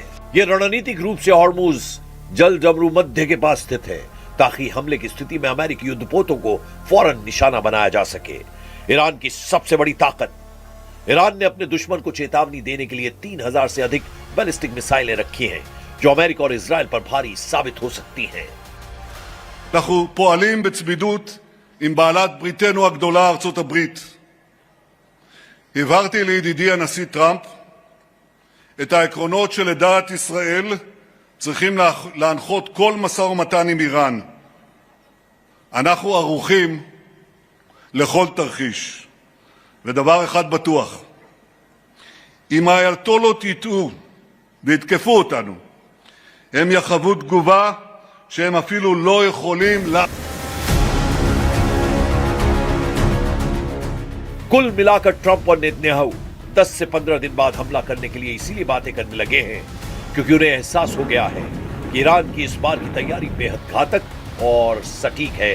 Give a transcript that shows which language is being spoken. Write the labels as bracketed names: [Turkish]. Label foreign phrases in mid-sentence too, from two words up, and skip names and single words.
[Hindi] ये रणनीतिक रूप से हॉर्मूज जल जबरू मध्य के पास स्थित है ताकि हमले की स्थिति में अमेरिकी युद्धपोतों को फौरन निशाना बनाया जा सके। ईरान की सबसे बड़ी ताकत, ईरान ने अपने दुश्मन को चेतावनी देने के लिए 3000 से अधिक बैलिस्टिक मिसाइलें रखी हैं जो अमेरिका और इजराइल पर भारी साबित हो सकती हैं। [Hebrew] אנחנו פועלים בצמידות עם בעלת בריתנו הגדולה ארצות הברית. הבהרתי לידידי הנשיא טראמפ את העקרונות שלדעת ישראל צריכים להנחות כל משא ומתן עם איראן. אנחנו ערוכים לכל תרחיש. ודבר אחד בטוח, אם האייתולות יטעו ויתקפו אותנו, הם יחוו תגובה שהם אפילו לא יכולים [Hindi] कुल मिलाकर ट्रंप और नेतन्याहू 10 से 15 दिन बाद हमला करने के लिए इसीलिए बातें करने लगे हैं क्योंकि उन्हें एहसास हो गया है कि ईरान की इस बार की तैयारी बेहद घातक और सटीक है।